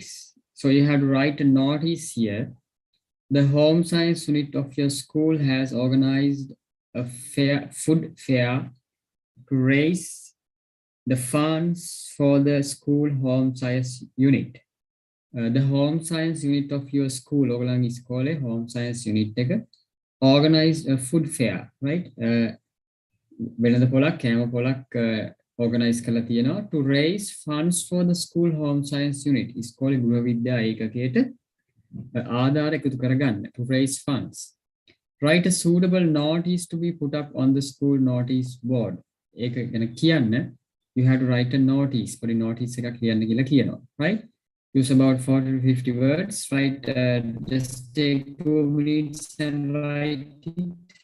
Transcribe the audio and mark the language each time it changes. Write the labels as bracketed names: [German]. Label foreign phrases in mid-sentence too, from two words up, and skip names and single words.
[English] So you have to write a notice here. The home science unit of your school has organized a food fair to raise the funds for the school home science unit. The home science unit of your school, [Sinhala] ඔයගොල්ලන්ගේ ඉස්කෝලේ [English] home science unit එක organized a food fair, right? [Sinhala] වෙළඳ පොලක්, කෑම පොලක් [English] organize [Sinhala] කරලා තියෙනවා [English] to raise funds for the school home science unit. [Sinhala] ඉස්කෝලේ ගෘහ විද්‍යා ඒකකයට ආධාර එකතු කරගන්න, [English] to raise funds. Write a suitable notice to be put up on the school notice board. [Sinhala] ඒක ගැන කියන්න, [English] you have to write a notice. [Sinhala] පොඩි notice එකක් ලියන්න කියලා කියනවා, [English] right? Use about 40 to 50 words. Write, just take 2 minutes and write it.